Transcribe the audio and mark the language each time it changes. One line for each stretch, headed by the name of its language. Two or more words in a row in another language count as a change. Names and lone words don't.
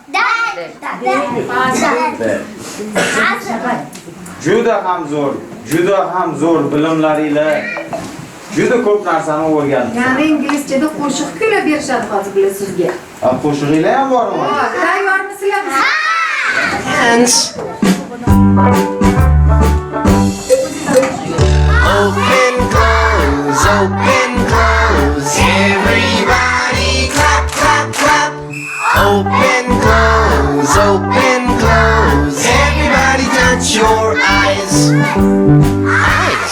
Uzbek: Juda ham zo'r bilimlaringlar. Juda ko'p narsani o'rgandingiz. Ya'ni inglizchada qo'shiq kuylab berishadi hozir bular sizga. Qo'shig'inglar ham bormi? Tayyormisizlar?
English: Open, close, everybody clap, clap, clap. Open, close, everybody touch your Eyes.